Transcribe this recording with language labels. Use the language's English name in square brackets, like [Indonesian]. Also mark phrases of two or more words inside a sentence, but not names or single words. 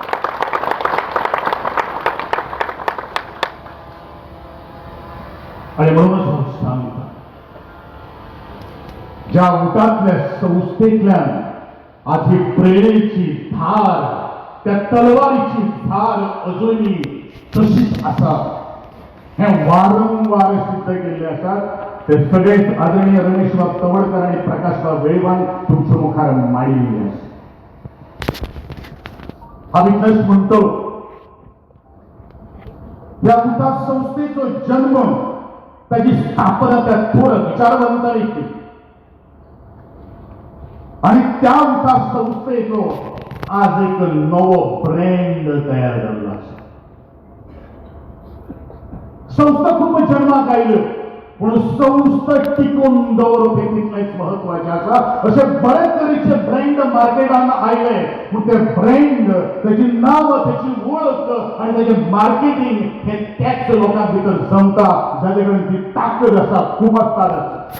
[Konkani] आणि म्हणूनच हांव सांगता, ज्या उठातल्या संस्थेतल्यान आज ही प्रेरणेची धार, त्या तलवारीची धार अजूनही तशीच आसा. हे वारंवार सिद्ध केल्ले आसात. ते सगळेच आदरणीय रमेशबाब तवडकर आणि प्रकाशबाब वेळवान तुमच्या मुखार मांडिल्ले आसा. हांव इतलेंच म्हणतो, या उठात संस्थेचो जन्म, त्याची स्थापना त्या थोर विचारवंतांनी केली आणि त्या उठा संस्थेचो आज एक नवो ब्रँड तयार झाला आसा. संस्था खूप जन्माक आयल्यो पूण संस्था टिकून दवरप हे तितलेंच महत्वाचें आसा. अशे बरे तरेचे ब्रँड मार्केटान आयले पूण ते ब्रँड, त्याची नांव, त्याची वळख आनी त्याचे मार्केटिंग हे त्याच लोकां भितर जमता जाचे कडेन ती ताकद आसा, कुमस्ताद आसा.